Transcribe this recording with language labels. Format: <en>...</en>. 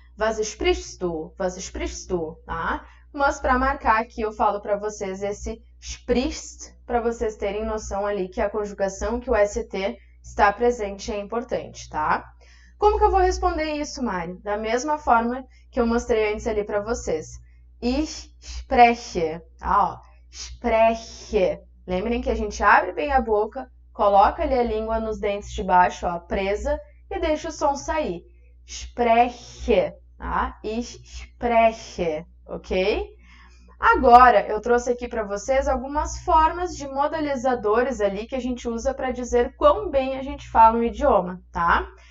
<de>Was sprichst du? Was sprichst du?</de> <pt>Tá? Mas, para marcar aqui, eu falo para vocês esse sprichst, para vocês terem noção ali que a conjugação, que o ST está presente é importante, tá? Como que eu vou responder isso, Mari? Da mesma forma que eu mostrei antes ali para vocês.</pt> <de>Ich spreche, tá? Ó, spreche.</de> <pt>Lembrem que a gente abre bem a boca, coloca ali a língua nos dentes de baixo, ó, presa, e deixa o som sair.</pt> <de>Spreche, tá? Ich spreche, ok?</de> <pt>Agora, eu trouxe aqui para vocês algumas formas de modalizadores ali que a gente usa para dizer quão bem a gente fala um idioma, tá?</pt>